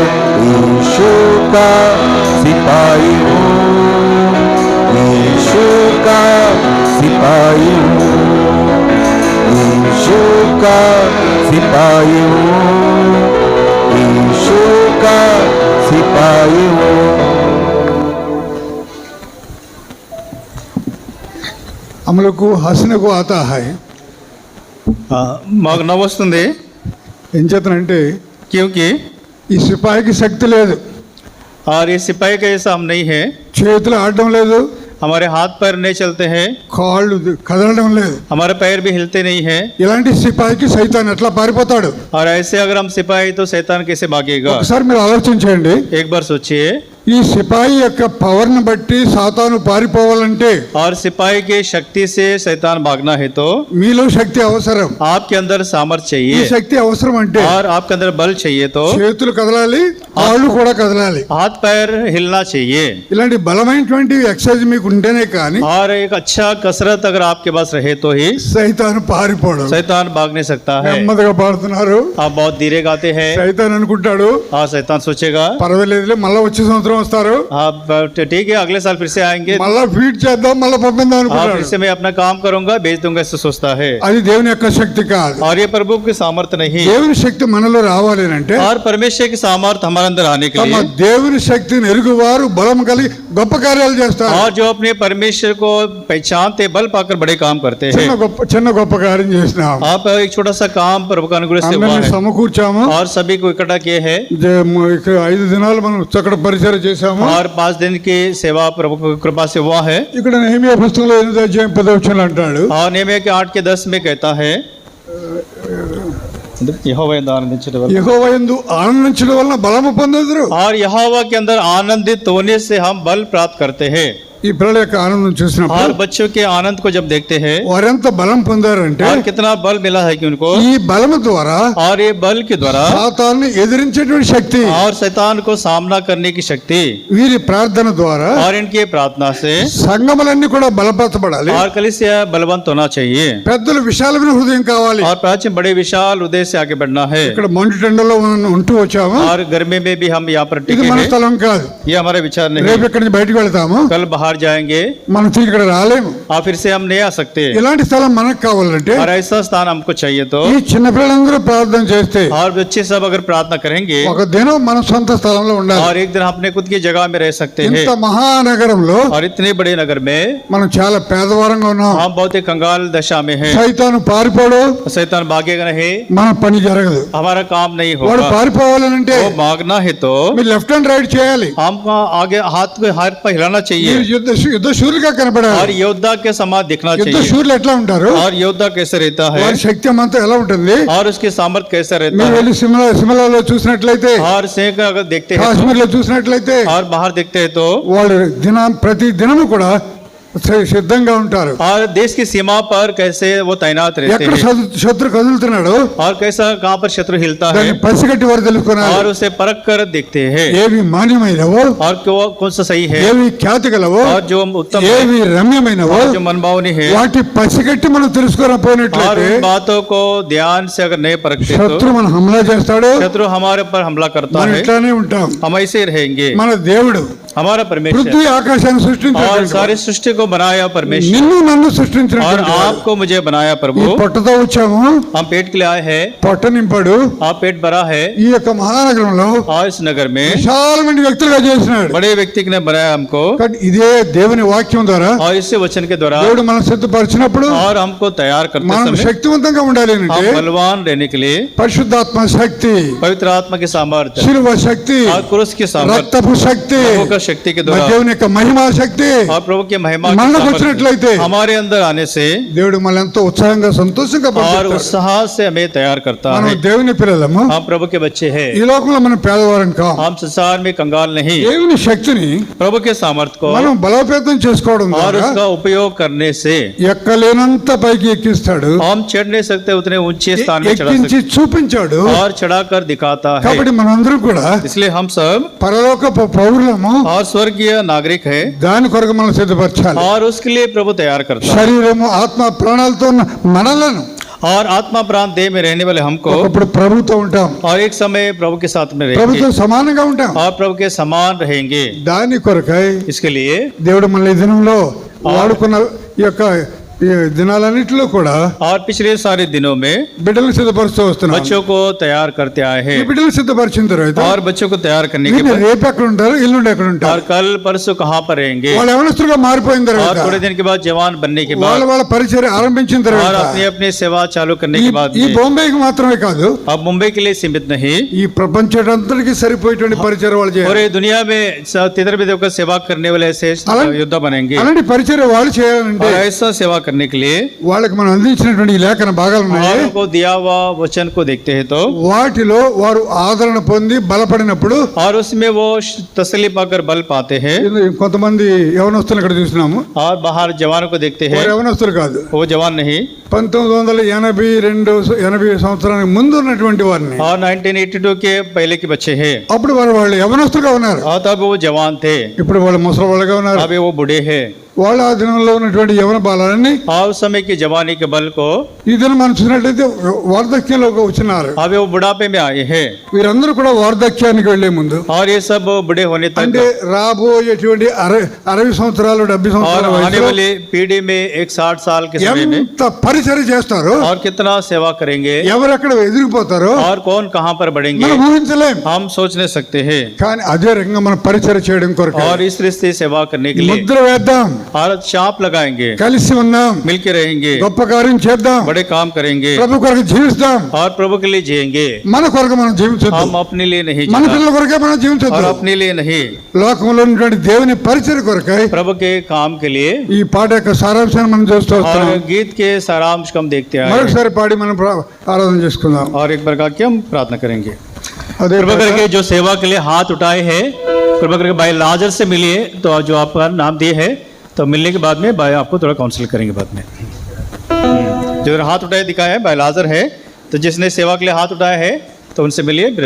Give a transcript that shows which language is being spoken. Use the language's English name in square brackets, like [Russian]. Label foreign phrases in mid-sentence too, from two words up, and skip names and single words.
[Hindi] यीशु का सिपाही हूँ, यीशु का सिपाही हूँ, यीशु का सिपाही हूँ, यीशु का सिपाही हूँ। हम लोग को हंसने को आता है [Telugu] మాకు నవ్వు వస్తుంది ఏం చేతనంటే [Hindi] क्योंकि [Telugu] ఈ సిపాయికి శక్తి లేదు, [Hindi] और ये सिपाही का जैसा हम नहीं है, [Telugu] చేతులు ఆడడం లేదు, [Hindi] हमारे हाथ पैर नहीं चलते हैं, [Telugu] కాళ్ళు కదలడం లేదు. [Hindi] हमारे पैर भी हिलते नहीं हैं। [Telugu] ఇలాంటి సిపాయికి సైతాన్ ఎట్లా పారిపోతాడు? [Hindi] और ऐसे अगर हम सिपाही तो शैतान कैसे भागेगा? [Telugu] ఒకసారి మీరు ఆలోచించండి. [Hindi] एक बार सोचिए। [Telugu] ఈ సిపాయి యొక్క పవర్ ని బట్టి సాతాను పారిపోవాలంటే [Hindi] और सिपाही की शक्ति से शैतान भागना है तो [Telugu] మీలో శక్తి అవసరం. [Hindi] आपके अंदर सामर्थ्य [Telugu] ఈ [Hindi] चाहिए, [Telugu] శక్తి అవసరం అంటే [Hindi] और आपके अंदर बल चाहिए तो [Telugu] చేతులు కదలాలి, కాళ్ళు కూడా కదలాలి. [Hindi] हाथ पैर हिलना चाहिए। [Telugu] ఇలాంటి బలమైనటువంటి ఎక్సర్సైజ్ మీకు ఉంటేనే కానీ [Hindi] और एक अच्छा कसरत अगर आपके पास रहे तो ही [Telugu] సైతాను పారిపోవడం. [Hindi] शैतान भाग नहीं सकता है। [Telugu] నెమ్మదిగా పాడుతున్నారు. [Hindi] आप बहुत धीरे गाते हैं। [Telugu] సైతాన్ అనుకుంటాడు [Hindi] हाँ, शैतान सोचेगा [Telugu] పర్వాలేదులే, మళ్ళా వచ్చే సంవత్సరం వస్తారు, [Hindi] आप ठीक है अगले साल फिर से आएंगे, [Telugu] మళ్ళా ఫీడ్ చేద్దాం, మళ్ళా పంపిద్దాం [Hindi] हाँ [Telugu] అనుకుంటాడు. [Hindi] फिर से मैं अपना काम करूंगा, भेज दूंगा, ऐसा सोचता है। [Telugu] అది దేవుని యొక్క శక్తి కాదు. [Hindi] और ये प्रभु की सामर्थ्य नहीं। [Telugu] దేవుని శక్తి మనలో రావాలి అంటే [Hindi] और परमेश्वर की सामर्थ्य हमारे अंदर आने के [Telugu] తమ [Hindi] लिए, [Telugu] దేవుని శక్తిని ఎరుగువారు బలం కలిగి గొప్ప కార్యాలు చేస్తారు. [Hindi] और जो अपने परमेश्वर को पहचानते बल पाकर बड़े काम करते हैं। [Telugu] చిన్న గొప్ప కార్యం చేసినాం. [Hindi] आप एक छोटा सा काम प्रभु का अनुग्रह से हुआ [Telugu] అందరినీ [Hindi] है, [Telugu] సమకూర్చాము. [Hindi] और सभी को इकट्ठा किए हैं, [Telugu] ఇక్కడ 5 దినాలు మనం చక్కడ పరిచయం చేశాము. [Hindi] और 5 दिन की सेवा प्रभु की कृपा से हुआ है। [Telugu] ఇక్కడ నెహెమియా పుస్తకంలో 8వ అధ్యాయం 10వ వచనం అంటాడు, [Hindi] और नेहमिया के 8 के 10 में कहता है, यहोवा [Telugu] యందు ఆనందించుట వలన, యెహోవా యందు ఆనందించడం వలన బలము పొందెదరు. [Hindi] और यहोवा के अंदर आनंदित होने से हम बल प्राप्त करते हैं। [Telugu] ఈ పిల్లల యొక్క ఆనందం [Hindi] और [Telugu] చూసినప్పుడు [Hindi] बच्चों के आनंद को जब देखते हैं, [Telugu] వారెంత బలం పొందారంటే [Hindi] और कितना बल मिला है कि उनको, [Telugu] ఈ బలము ద్వారా [Hindi] और ये बल के द्वारा [Telugu] సాతాన్ని ఎదిరించేటువంటి శక్తి, [Hindi] और शैतान को सामना करने की शक्ति, [Telugu] వీరి ప్రార్థన ద్వారా [Hindi] और इनके प्रार्थना से, [Telugu] సంఘములన్నీ కూడా బలపరచబడాలి. [Hindi] और कलीसिया बलवंत होना चाहिए, [Telugu] పెద్దలు విశాలమైన హృదయం కావాలి. [Hindi] और प्राचीन बड़े विशाल हृदय से आगे बढ़ना है। [Telugu] ఇక్కడ మండు టెండలో మనం ఉంటూ వచ్చాము. [Hindi] और गर्मी में भी हम यहाँ पर [Telugu] ఇది [Hindi] टिके [Telugu] మన [Hindi] हैं, [Telugu] స్థలం కాదు. [Hindi] ये हमारा विचार नहीं। [Telugu] రేపు ఇక్కడి నుంచి బయటకు వెళ్తాము, [Hindi] कल बाहर जाएंगे, [Telugu] మనం తిరిగి ఇక్కడ రాలేము. [Hindi] और फिर से हम नहीं आ सकते। [Telugu] ఇలాంటి స్థలం మనకు కావాలంటే [Hindi] और ऐसा स्थान हमको चाहिए तो, [Telugu] ఈ చిన్న పిల్లలందరూ ప్రార్థన చేస్తే [Hindi] और बच्चे सब अगर प्रार्थना करेंगे, [Telugu] ఒక దినం మన సొంత స్థలంలో ఉండాలి. [Hindi] और एक दिन अपने खुद की जगह में रह सकते हैं। [Telugu] ఇంత మహానగరంలో [Hindi] और इतने बड़े नगर में [Telugu] మనం చాలా పేదవారంగా ఉన్నాం. [Hindi] हम बहुत ही कंगाल दशा में हैं। [Telugu] సైతాను పారిపోడు, [Hindi] शैतान भागेगा नहीं, [Telugu] మన పని జరగదు. [Hindi] हमारा काम नहीं [Telugu] వాడు [Hindi] होगा। [Telugu] పారిపోవాలంటే [Hindi] वो भागना है तो [Telugu] మీరు [English] left hand right [Telugu] చేయాలి. [Hindi] हमको आगे हाथ पर हिलाना [Telugu] మీరు [Hindi] चाहिए, [Telugu] యుద్ధ శూరుగా కనపడాలి. [Hindi] और योद्धा के समान दिखना [Telugu] యుద్ధ [Hindi] चाहिए। [Telugu] శూరులు ఎట్లా ఉంటారు? [Hindi] और योद्धा कैसे रहता है, [Telugu] వారి శక్తి అంతా ఎలా ఉంటుంది? [Hindi] और उसकी सामर्थ्य कैसा रहता [Telugu] మీరు [Hindi] है। [Telugu] వెళ్ళి సిమ్లాలో చూసినట్లయితే, [Hindi] और सिंह का अगर देखते हैं [Telugu] కాశ్మీర్ లో చూసినట్లయితే [Hindi] और बाहर देखते हैं तो, [Telugu] వాళ్ళు ప్రతి దినము కూడా సిద్ధంగా ఉంటారు. [Hindi] और देश की सीमा पर कैसे वो तैनात रहते [Telugu] ఎక్కడ [Hindi] हैं, [Telugu] శత్రు కదులుతున్నాడు [Hindi] और कैसा कहाँ पर शत्रु हिलता है, [Telugu] దాన్ని పసిగట్టి వారు తెలుసుకున్నారు. [Hindi] और उसे परख कर देखते हैं, [Telugu] ఏవి మాన్యమైనవో, [Hindi] और कौन सा सही है, [Telugu] ఏవి ఖ్యాతి గలవో, [Hindi] और जो उत्तम है, [Telugu] ఏవి రమ్యమైనవో, [Hindi] और जो मनभावनी है, [Telugu] వాటి పసిగట్టి మనం [Hindi] और [Telugu] తెలుసుకోకపోయినట్లయితే [Hindi] उन बातों को ध्यान से अगर नहीं परखते [Telugu] శత్రు [Hindi] तो [Telugu] మన హమలా చేస్తాడు. [Hindi] शत्रु हमारे पर हमला करता [Telugu] మనం [Hindi] है, [Telugu] ఇట్లానే ఉంటాం. [Hindi] हम ऐसे ही रहेंगे। [Telugu] మన దేవుడు [Hindi] हमारा परमेश्वर, [Telugu] పృథ్వీ ఆకాశాన్ని [Hindi] और [Telugu] సృష్టించాడు. [Hindi] सारी सृष्टि को बनाया परमेश्वर, [Telugu] నిన్ను నన్ను [Hindi] और [Telugu] సృష్టించాడు. [Hindi] आपको मुझे बनाया [Telugu] ఈ [Hindi] प्रभु। [Telugu] పొట్టతో వచ్చాము, [Hindi] हम पेट के लिए आए हैं, [Telugu] పొట్ట నింపాడు. [Hindi] आप पेट भरा है, [Telugu] ఈ యొక్క మహానగరంలో [Hindi] और इस नगर में [Telugu] విశాలమైన వ్యక్తులుగా చేసినాడు. [Hindi] बड़े व्यक्ति ने बनाया हमको, [Telugu] కాబట్టి ఇదే దేవుని వాక్యం ద్వారా [Hindi] और इस वचन के द्वारा, [Telugu] దేవుడు మనం సిద్ధపరిచినప్పుడు [Hindi] और हमको तैयार करते [Telugu] మనం [Hindi] समय [Telugu] శక్తివంతంగా ఉండాలి [Hindi] हम [Telugu] అంటే [Hindi] बलवान रहने के लिए [Telugu] పరిశుద్ధాత్మ శక్తి, [Hindi] पवित्र आत्मा की सामर्थ्य, [Telugu] శిలువ శక్తి, [Hindi] और क्रूस की सामर्थ्य, [Telugu] రక్తపు శక్తి, [Hindi] प्रभु का शक्ति के [Telugu] మరి [Hindi] द्वारा, [Telugu] దేవుని యొక్క మహిమా శక్తి, [Hindi] और प्रभु की महिमा आत्मा की [Telugu] మనకు [Hindi] सामर्थ्य [Telugu] వచ్చినట్లయితే [Hindi] हमारे अंदर आने से [Telugu] దేవుడు మనల్ని ఎంతో ఉత్సాహంగా సంతోషంగా [Hindi] और [Telugu] పంపిస్తాడు. [Hindi] उत्साह से हमें तैयार करता [Telugu] మనం [Hindi] है। [Telugu] దేవుని పిల్లలము. [Hindi] हम प्रभु के बच्चे हैं। [Telugu] ఈ లోకంలో మనం పేదవారం కాం. [Hindi] हम संसार में कंगाल नहीं, [Telugu] దేవుని శక్తిని [Hindi] प्रभु के सामर्थ्य को [Telugu] మనం బలోపేతం చేసుకోవడం [Hindi] और [Telugu] ద్వారా [Hindi] उसका उपयोग करने से [Telugu] ఎక్కలేనంత పైకి ఎక్కిస్తాడు, [Hindi] हम चढ़ नहीं सकते उतने ऊंचे स्थान में चढ़ा [Telugu] ఎక్కించి [Hindi] सकते [Telugu] చూపించాడు. [Hindi] और चढ़ाकर दिखाता है। [Telugu] కాబట్టి మనందరం కూడా [Hindi] इसलिए हम सब [Telugu] పరలోక పౌరులము. [Hindi] और स्वर्गीय नागरिक है [Telugu] దాని కొరకు మనం సిద్ధపరచాలి. [Hindi] और उसके लिए प्रभु तैयार करता है। [Telugu] శరీరము ఆత్మ ప్రాణాలతో ఉన్న మనలను [Hindi] और आत्मा प्राण देह में रहने वाले हमको [Telugu] ఒకప్పుడు ప్రభుతో ఉంటాం, [Hindi] और एक समय प्रभु के साथ में रहेंगे [Telugu] ప్రభుతో సమానంగా ఉంటాం. [Hindi] और प्रभु के समान रहेंगे। [Telugu] దాని కొరకై [Hindi] इसके लिए [Telugu] దేవుడు మన ఈ దినంలో వాడుకున్న ఈ యొక్క ఈ దినాలన్నిటిలో కూడా [Hindi] और पिछले सारे दिनों में [Telugu] బిడ్డలను సిద్ధపరుస్తూ వస్తున్నాం. [Hindi] बच्चों को तैयार करते आए [Telugu] ఈ [Hindi] हैं [Telugu] బిడ్డలు సిద్ధపరిచిన తర్వాత [Hindi] और बच्चों को तैयार करने के [Telugu] వీళ్ళు [Hindi] बाद [Telugu] రేపు ఎక్కడ ఉంటారు, ఎల్లుండి ఎక్కడ [Hindi] और [Telugu] ఉంటారు. [Hindi] कल परसों कहाँ पर रहेंगे [Telugu] వాళ్ళు యవనస్తులుగా మారిపోయిన [Hindi] और [Telugu] తర్వాత [Hindi] थोड़े दिन के बाद जवान बनने के [Telugu] వాళ్ళ [Hindi] बाद [Telugu] వాళ్ళ పరిచర్య ఆరంభించిన [Hindi] और [Telugu] తర్వాత [Hindi] अपनी अपनी सेवा चालू करने के बाद [Telugu] ఈ [Hindi] में [Telugu] బొంబాయికి మాత్రమే కాదు, [Hindi] अब मुंबई के लिए सीमित नहीं, [Telugu] ఈ ప్రపంచంతటికి సరిపోయేటువంటి పరిచర్య వాళ్ళు చేయాలి. [Hindi] पूरे दुनिया में तितर विधव का सेवा करने वाले ऐसे योद्धा बनेंगे। [Telugu] అలాంటి పరిచర్య వాళ్ళు చేయాలంటే [Hindi] और ऐसा सेवा करने के लिए [Telugu] వాళ్ళకి మనం అందించినటువంటి ఈ లేఖన భాగాలు ఉన్నాయి. [Hindi] और को दिया हुआ वचन को देखते हैं तो [Telugu] వాటిలో వారు ఆదరణ పొంది బలపడినప్పుడు [Hindi] और उसमें वो तसल्ली पाकर बल पाते हैं। [Telugu] కొంతమంది యవనస్తులు ఇక్కడ చూసినాము. [Hindi] और बाहर जवानों को देखते हैं, [Telugu] వారు యవనస్తులు కాదు, [Hindi] वो जवान नहीं [Telugu] 1982 సంవత్సరానికి ముందు ఉన్నటువంటి వారిని. [Hindi] और 1982 के पहले के बच्चे हैं [Telugu] అప్పుడు వాళ్ళు యవనస్తులుగా ఉన్నారు, [Hindi] और तब वो जवान थे, [Telugu] ఇప్పుడు వాళ్ళు ముసలి వాళ్ళుగా ఉన్నారు. [Hindi] अभी वो बूढ़े हैं। [Telugu] వాళ్ళ ఆ దినంలో ఉన్నటువంటి యవన బాలని [Hindi] और उस समय की जवानी के बल को [Telugu] ఈ దినం మనం చూసినట్లయితే వార్ధక్యంలోకి వచ్చినారు. [Hindi] अभी वो बुढ़ापे में आए हैं। [Telugu] వీరందరూ కూడా వార్ధక్యానికి వెళ్లే ముందు [Hindi] और ये सब बूढ़े होने [Telugu] అంటే [Hindi] तक [Telugu] రాబోయేటువంటి 60 సంవత్సరాలు 70 [Hindi] और [Telugu] సంవత్సరాల [Hindi] आने [Telugu] వయసులో [Hindi] वाली पीढ़ी में एक 60 साल के समय में [Telugu] ఎంత పరిచర్య చేస్తారో, [Hindi] और कितना सेवा करेंगे [Telugu] ఎవరెక్కడ ఎదిరిపోతారో [Hindi] और कौन कहाँ पर बढ़ेंगे [Telugu] మనం ఊహించలేం. [Hindi] हम सोच नहीं सकते हैं। [Telugu] కానీ అదే రకంగా మనం పరిచర్య చేయడం కొరకు [Hindi] और इस रिश्ते सेवा करने के लिए [Telugu] ముద్ర వేద్దాం, [Hindi] और चाप लगाएंगे, [Telugu] కలిసి ఉందాం, [Hindi] मिलके रहेंगे, [Telugu] గొప్ప కార్యం చేద్దాం, [Hindi] बड़े काम करेंगे [Telugu] ప్రభు కొరకు జీవిస్తాం. [Hindi] और प्रभु के लिए जिएंगे। [Telugu] మన కొరకు మనం జీవించొద్దు, [Hindi] हम अपने लिए नहीं [Telugu] మన [Hindi] जीना [Telugu] పిల్లల కొరకే మనం [Hindi] और [Telugu] జీవించొద్దు. [Hindi] अपने लिए नहीं, [Telugu] లోకంలో ఉన్నటువంటి దేవుని పరిచర్య కొరకై [Hindi] प्रभु के काम के लिए। [Telugu] ఈ పాట యొక్క సారాంశాన్ని మనం చూస్తూ వస్తున్నాం. [Hindi] और गीत के सारांश को हम देखते आए हैं। [Telugu] మరొకసారి పాడి మనం ఆరాధన చేసుకుందాం. [Hindi] और एक प्रकार की हम प्रार्थना करेंगे। [Telugu] అదే [Hindi] कृपा [Telugu] ప్రకారం [Hindi] करके जो सेवा के लिए हाथ उठाए हैं, कृपा करके भाई लाजर से मिलिए। तो जो आपका नाम दिए है, तो मिलने के बाद में भाई आपको थोड़ा काउंसिल करेंगे बाद में। जो हाथ उठाए दिखाया है भाई लाजर है, तो जिसने सेवा के लिए हाथ उठाया है तो उनसे मिलिए।